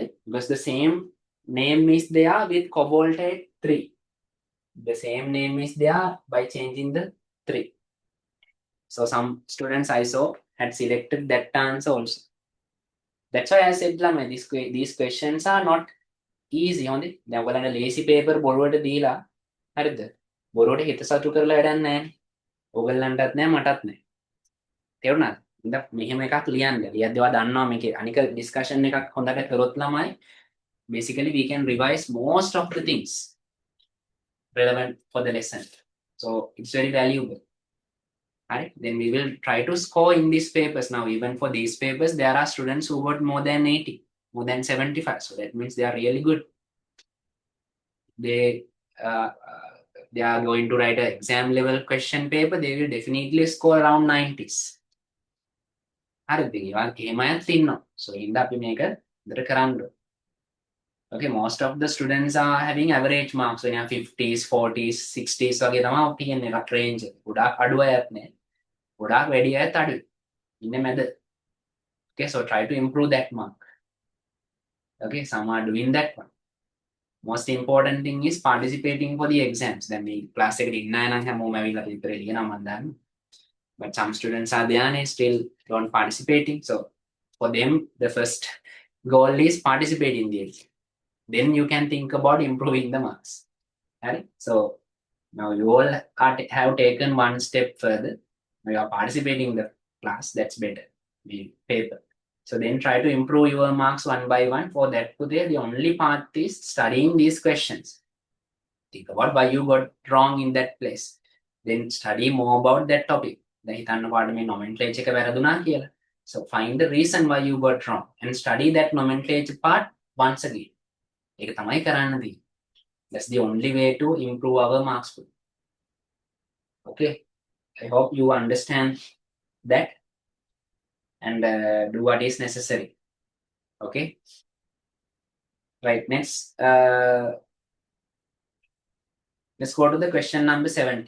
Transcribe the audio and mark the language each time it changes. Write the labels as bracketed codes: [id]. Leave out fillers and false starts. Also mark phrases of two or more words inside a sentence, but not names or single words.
[en] Because the same name is there with cobaltate 3. The same name is there by changing the 3. So some students I saw had selected that answer also. That's why I said, Lama, these questions are not easy. [si] හොඳේ දැන් ඔයගලන්ට [en] easy paper [si] බොරුවට දීලා හරිද බොරුවට හිත සතු කරලා වැඩක් නැහැ ඔයගලන්ටත් නැහැ මටත් නැහැ තේරුණාද ඉතින් මෙහෙම එකක් ලියන්න ලියද්දී ඔයා දන්නවා මේකේ අනික ඩිස්කෂන් එකක් හොඳට කරොත් ළමයි [en] basically we can revise most of the things relevant for the lesson, so it's very valuable. Alright, then we will try to score in these papers. Now even for these papers there are students who got more than 80, more than 75, so that means they are really good. They are going to write an exam level question paper, they will definitely score around 90s. So in the okay, most of the students are having average marks, so 50s, 40s, 60s [si] වගේ තමයි තියෙන එක range එක. ගොඩාක් අඩු අයත් නේ. ගොඩාක් වැඩි අයත් අඩුයි. ඉන්නේ මැද. [en] Okay, so try to improve that mark. Okay, some are doing that one. Most important thing is participating for the exams. Then we class [si] එකට ඉන්න අය නම් හැමෝම ඇවිල්ලා paper එක ලියනවා මම දන්නවා. [en] But some students are there and still don't participating. So for them, the first goal is participate in the exam. Then you can think about improving the marks. Right? So now you all have taken one step further. Now you are participating in the class. That's better. The paper. So then try to improve your marks one by one. For that, today the only part is studying these questions. Think about why you got wrong in that place. Then study more about that topic. [si] Nomenclature එක වැරදුනා කියලා. [en] So find the reason why you got wrong and study that nomenclature part once again. [si] ඒක තමයි කරන්න තියෙන්නේ. [en] That's the only way to improve our marks. Okay, I hope you understand that and do what is necessary. Okay, right, next let's go to the question number 70.